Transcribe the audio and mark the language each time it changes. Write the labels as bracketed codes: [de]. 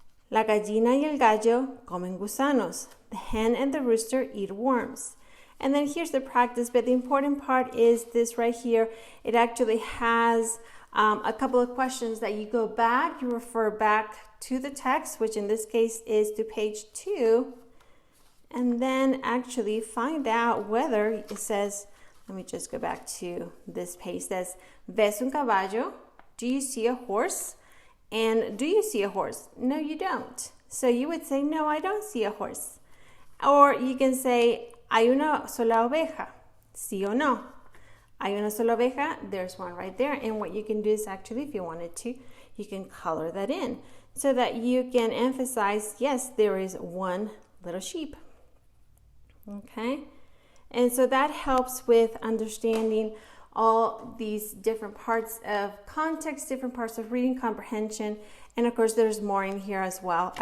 [es] La gallina y el gallo comen gusanos. [en] The hen and the rooster eat worms. And then here's the practice, but the important part is this right here. It actually has a couple of questions that you go back, you refer back to the text, which in this case is to page 2. And then actually find out whether it says, let me just go back to this page, it says, [es] ¿Ves un caballo? [en] Do you see a horse? And do you see a horse? No, you don't. So you would say, no, I don't see a horse. Or you can say, [es] ¿Hay una sola oveja? Sí o no? ¿Hay una sola oveja? [en] There's one right there. And what you can do is actually, if you wanted to, you can color that in so that you can emphasize, yes, there is one little sheep. Okay, and so that helps with understanding all these different parts of context, different parts of reading comprehension, and of course there's more in here as well.